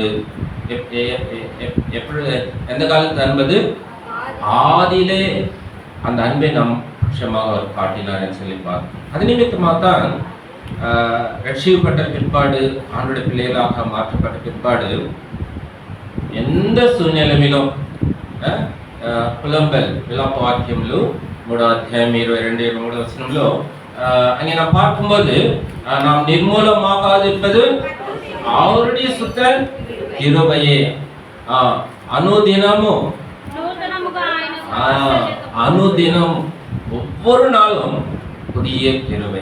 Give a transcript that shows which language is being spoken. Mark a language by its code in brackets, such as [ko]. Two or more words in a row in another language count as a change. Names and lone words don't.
[ta] எப்படி எந்த காலத்து அன்பது? ஆதியிலே அந்த அன்பை நம் பட்சமாக அவர் காட்டினார் சொல்லி பார்க்கணும். அது நிமித்தமாக தான் ரட்சிக்கப்பட்ட பிற்பாடு ஆண்டுடைய பிள்ளைகளாக மாற்றப்பட்ட பிற்பாடு எந்த சூழ்நிலையிலும் [te] పులంబెల్ విలాప వాక్యంలో 3వ అధ్యాయం 22-23 వచనంలో [ta] அங்கே நாம் பார்க்கும்போது நாம் நிர்மூலமாகாதிருப்பது அவருடைய சுத்த கிருபையே. அனுதினமும் ஒவ்வொரு நாளும் புதிய கிருபை.